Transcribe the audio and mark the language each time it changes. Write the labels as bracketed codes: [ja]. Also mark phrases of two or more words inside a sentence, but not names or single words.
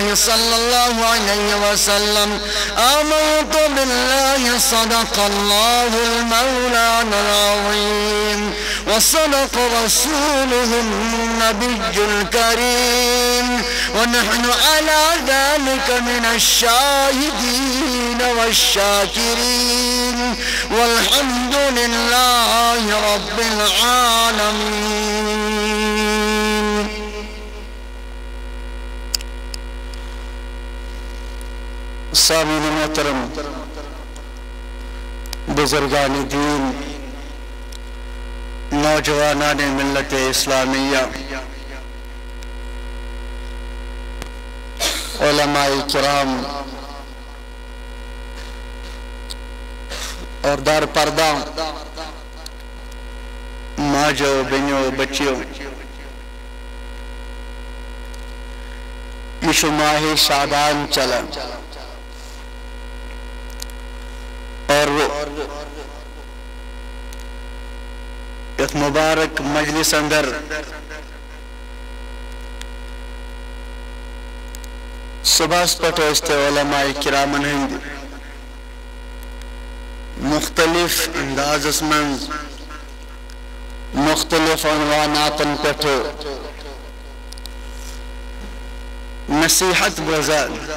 [ar] صلى الله عليه وسلم: آمنت بالله صدق الله المولانا العظيم وصدق رسوله النبي الكريم، ونحن على ذلك من الشاهدين والشاكرين، والحمد لله رب العالمين. [ur] سامعین محترم، بزرگان دین، نوجوانان ملت اسلامیہ، علماء کرام اور دار پردہ [ks] ماجو بینیو بچیو، [ur] یہ ماہ شعبان چلا اور ایک مبارک مجلس [ks] اندر صبح پٹو استے علماء کرامن ہند مختلف انداز من مختلف عنوانات پٹو نصیحت بزن.